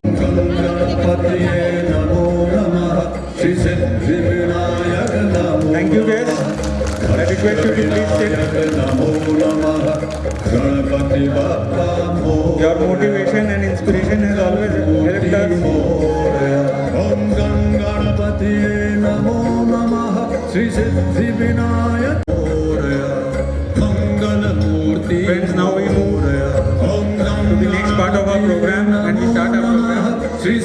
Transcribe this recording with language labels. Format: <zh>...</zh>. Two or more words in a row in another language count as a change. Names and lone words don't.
<sa>गणपतये नमो नमः श्री सिद्धिविनायक नमो.</sa> <en>Thank you, guys. I request you to please sit.</en> <sa>नमो नमः</sa> <mr>गणपति बाप्पा मोरया.</mr> <en>Your motivation and inspiration has always helped us.</en> <sa>ओम गणपतये नमो नमः श्री सिद्धिविनायक.</sa> <en>Friends, now we move to the next part of our program and we start our program.</en>